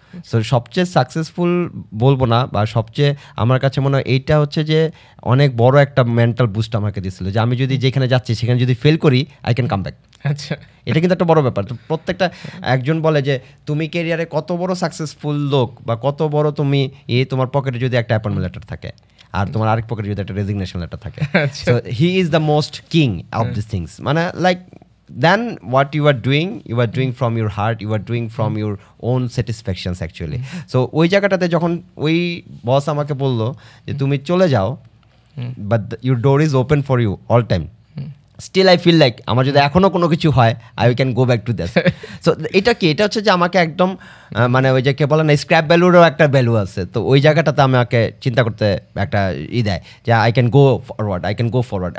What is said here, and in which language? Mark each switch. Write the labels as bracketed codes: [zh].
[bn] So সবচেয়ে successful বলবো না, বা সবচেয়ে আমার কাছে মনে হয় এইটা হচ্ছে যে অনেক বড় একটা মেন্টাল বুস্ট আমাকে দিচ্ছিল, যে আমি যদি যেখানে যাচ্ছি সেখানে যদি ফেল করি [en] I can come back. [bn] আচ্ছা, এটা কিন্তু একটা বড় ব্যাপার। তো প্রত্যেকটা একজন বলে যে তুমি ক্যারিয়ারে কত বড় সাকসেসফুল লোক বা কত বড় তুমি তোমার পকেটে যদি একটা অ্যাপয়েন্টমেন্ট লেটার থাকে আর তোমার আরেক পকেটে যদি একটা রেজিগনেশন লেটার থাকে, [en] So he is the most king of this things. [bn] মানে [en] Like then what you are doing from your heart, you are doing from your own satisfactions actually. So [bn] ওই জায়গাটাতে যখন ওই বস আমাকে বললো যে তুমি চলে যাও, [en] but your door is open for you all time, still I feel like [bn] আমার যদি এখনও কোনো কিছু হয় [en] I can go back to this. [bn] So এটা কি, এটা হচ্ছে যে আমাকে একদম মানে ওই যে কে বলে না স্ক্র্যাপ ভ্যালুরও একটা ভ্যালু আছে, তো ওই জায়গাটাতে আমাকে চিন্তা করতে একটা দেয় যে [en] I can go forward.